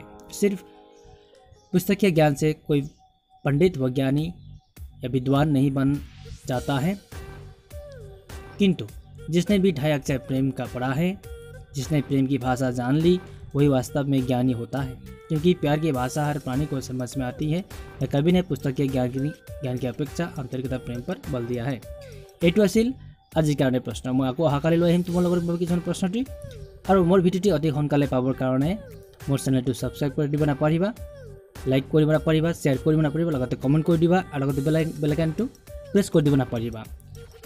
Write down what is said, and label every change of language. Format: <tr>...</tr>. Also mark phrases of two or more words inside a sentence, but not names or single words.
<hi>सिर्फ पुस्तकीय ज्ञान से कोई पंडित व ज्ञानी या विद्वान नहीं बन जाता है, किंतु जिसने भी 2.5 अक्षर प्रेम का पढ़ा है, जिसने प्रेम की भाषा जान ली, वही वास्तव में ज्ञानी होता है, क्योंकि प्यार की भाषा हर प्राणी को समझ में आती है। कवि ने पुस्तकीय ज्ञान की अपेक्षा आंतरिकता प्रेम पर बल दिया है।</hi> <as>এইটো আছিল আজিৰ কাৰণে প্ৰশ্ন। মই আকৌ অহাকালি লৈ আহিম তোমালোকৰ বাবে কিছুমান প্ৰশ্নটি। আৰু মোৰ ভিডিঅ'টি অতি সোনকালে পাবৰ কাৰণে মোৰ চেনেলটো ছাবস্ক্ৰাইব কৰি দিব নাপাহৰিবা, লাইক কৰিব নাপাহৰিবা, শ্বেয়াৰ কৰিব নাপাহৰিবা, লগতে কমেণ্ট কৰি দিবা, আৰু লগতে বেল আইকনটো প্ৰেছ কৰি দিব নাপাহৰিবা।</as>